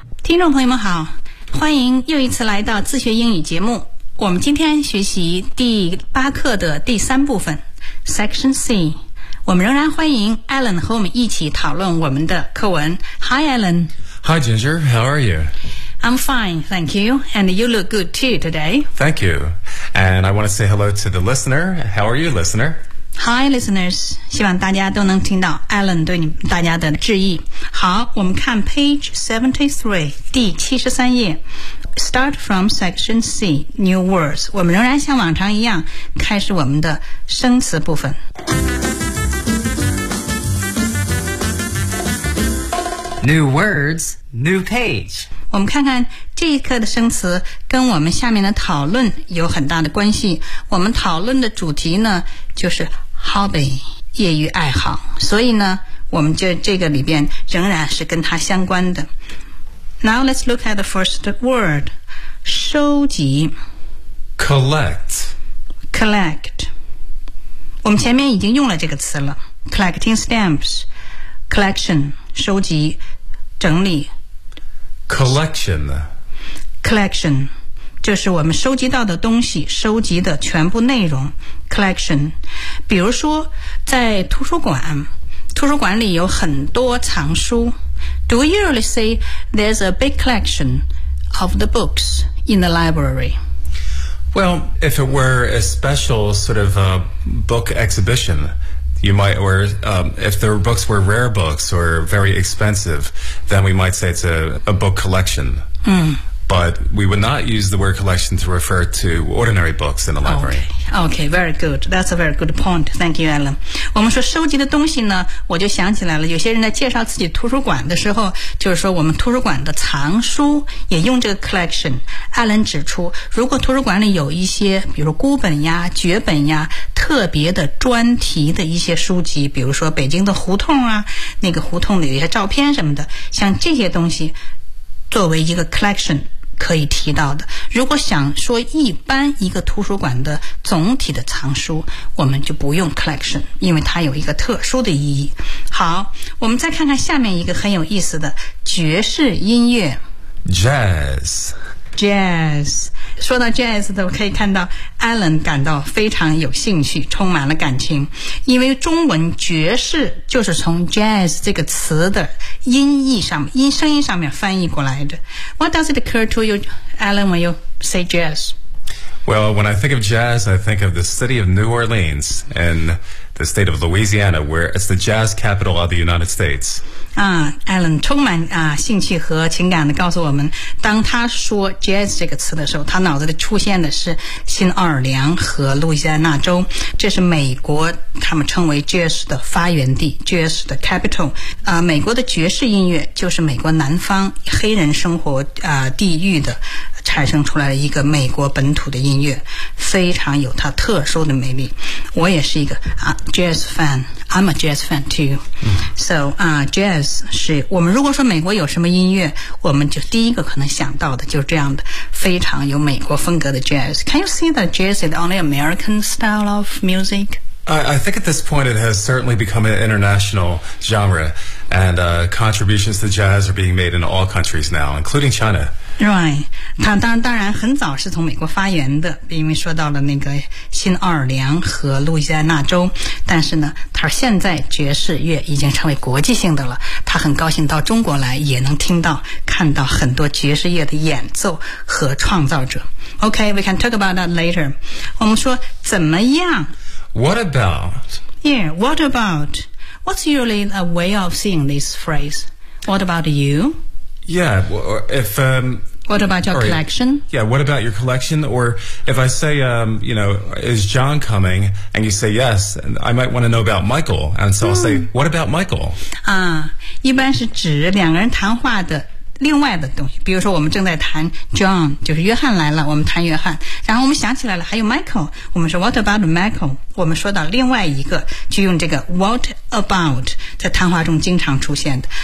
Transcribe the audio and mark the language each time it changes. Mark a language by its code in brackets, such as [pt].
[zh] 听众朋友们好，欢迎又一次来到自学英语节目。我们今天学习第八课的第三部分 Section C， 我们仍然欢迎 Alan 和我们一起讨论我们的课文。 [en] Hi Alan. Hi Ginger, how are you? I'm fine, thank you. And you look good too today. Thank you. And I want to say hello to the listener. How are you, listener? Hi listeners. [zh] 希望大家都能听到 Alan 对你大家的致意。好，我们看 page 73, 第73页。 [en] Start from Section C, New Words. [zh] 我们仍然像往常一样开始我们的生词部分。 [en] New Words, New Page. [zh] 我们看看这一课的生词跟我们下面的讨论有很大的关系。我们讨论的主题呢就是 Hobby, 业余爱好。所以呢我们就这个里边仍然是跟它相关的。 [en] Now let's look at the first word, 收集 Collect. Collect. [zh] 我们前面已经用了这个词了 [en] Collecting stamps, collection, [zh] 收集整理 [en] Collection. [zh] Collection, 就是我们收集到的东西，收集的全部内容 Collection. 比如说在图书馆，图书馆里有很多藏书。 [en] Do we usually say there's a big collection of the books in the library? Well, if it were a special sort of a book exhibition, you might, or if the books were rare books or very expensive, then we might say it's a book collection. Mm. But we would not use the word collection to refer to ordinary books in the library. Okay, very good. That's a very good point. Thank you, Alan. [zh] 我们说收集的东西呢，我就想起来了，有些人在介绍自己图书馆的时候，就是说我们图书馆的藏书也用这个 collection。 Alan 指出，如果图书馆里有一些，比如孤本呀、绝本呀、特别的专题的一些书籍，比如说北京的胡同啊，那个胡同里有一些照片什么的，像这些东西作为一个 collection 可以提到的。如果想说一般一个图书馆的总体的藏书，我们就不用 collection， 因为它有一个特殊的意义。好，我们再看看下面一个很有意思的爵士音乐 [en] Jazz。 [zh] Jazz， 说到 jazz 的，我可以看到 Alan 感到非常有兴趣，充满了感情，因为中文爵士就是从 jazz 这个词的音译上音声音上面翻译过来的。 [en] What does it occur to you, Alan, when you say jazz? Well, when I think of jazz, I think of the city of New Orleans and the state of Louisiana, where it's the jazz capital of the United States. [zh] Alan 充满兴趣和情感地告诉我们，当他说 jazz 这个词的时候，他脑子里出现的是新奥尔良和路易斯安那州，这是美国他们称为 jazz 的发源地 ，jazz 的 capital。美国的爵士音乐就是美国南方黑人生活地域的产生出来的一个美国本土的音乐，非常有它特殊的魅力。我也是一个jazz fan， [en] I'm a jazz fan too。 [zh] So jazz 是我们如果说美国有什么音乐，我们就第一个可能想到的就是这样的非常有美国风格的 jazz。 [en] Can you see that jazz is only American style of music? I think at this point it has certainly become an international genre, and contributions to jazz are being made in all countries now, including China. [zh] Right, 它当然很早是从美国发源的，因为说到了那个新奥尔良和路易斯安那州，但是呢，它现在爵士乐已经成为国际性的了，它很高兴到中国来，也能听到、看到很多爵士乐的演奏和创造者。 [en] Okay, we can talk about that later. [zh] 我们说怎么样 [en] What about? Yeah, what about? What's usually a way of saying this phrase? What about you? Yeah, if... What about your collection? Yeah, what about your collection? Or if I say, you know, is John coming? And you say yes, and I might want to know about Michael. And so I'll say, what about Michael? [zh] 一般是指两个人谈话的另外的东西，比如说我们正在谈 John， 就是约翰来了，我们谈约翰，然后我们想起来了还有 Michael， 我们说 [en] What about Michael， [zh] 我们说到另外一个，就用这个 What about 在谈话中经常出现的。